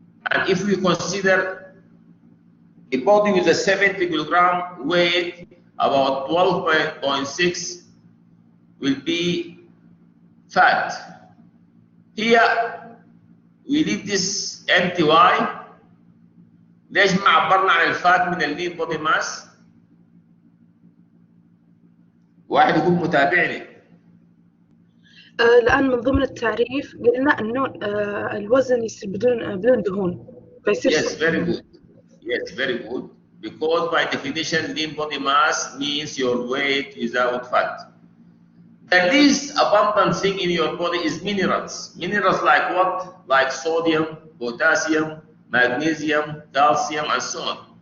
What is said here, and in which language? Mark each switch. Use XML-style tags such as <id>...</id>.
<en>And if we consider a body with a 70 kilogram weight, about 12.6 will be fat. Here we leave this empty. Why?</en> <ar>ليش ما عبرنا عن الفات من اللين بودي ماس؟ واحد يكون متابعني. الآن من ضمن التعريف قلنا إنه الوزن يصير بدون دهون.</ar> <en>Yes, very good. Yes, very good. Because by definition, lean body mass means your weight without fat. The least abundant thing in your body is minerals. Minerals like what? Like sodium, potassium, magnesium, calcium, and so on.</en>